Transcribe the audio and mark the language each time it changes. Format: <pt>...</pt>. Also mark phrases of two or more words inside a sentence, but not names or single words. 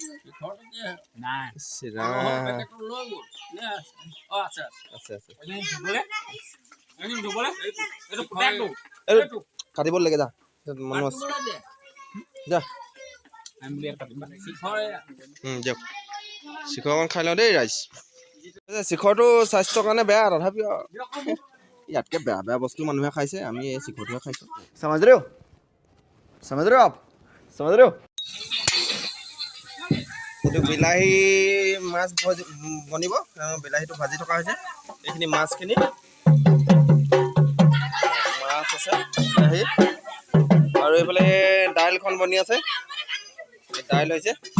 <as>কাটিব লাগে যা মানুহ আছে যা দিয়ক শিখৰ অকণ খাই লওঁ দেই ৰাইজ শিখৰটো স্বাস্থ্যৰ কাৰণে বেয়া তথাপিও ইয়াতকৈ বেয়া বেয়া বস্তু মানুহে খাইছে আমি এই শিখৰটোহে খাইছোঁ</as> <hi>समझ रहे हो आप समझ रहे हो</hi> <as>এইটো বিলাহী মাছ বনিব বিলাহীটো ভাজি থকা হৈছে এইখিনি মাছখিনি মাছ আছে বিলাহী আৰু এইফালে দাইলখন বনি আছে দাইল হৈছে</as>